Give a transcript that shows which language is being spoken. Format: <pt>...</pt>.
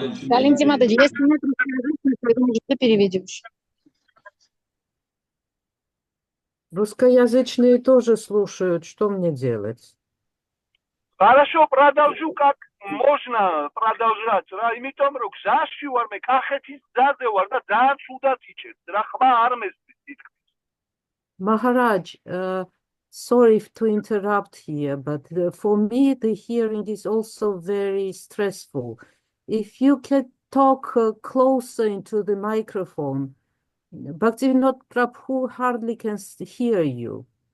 <ru>Валентин Матвеевич, если нет русскоязычных, переведем. Русскоязычные тоже слушают, что мне делать? Хорошо, продолжу как Можно продолжать</ru> <ka>რა, იმიტომ რომ გზაში ვარ მე, კახეთის გზაზე ვარ და ძალიან ცუდად იჭერს. რა ხმა არ მესმის თითქმის.</ka> <en>Maharaj, sorry to interrupt here, but for me the hearing is also very stressful. If you can talk closer into the microphone, Bhaktivinoda Prabhu hardly can hear you.</en>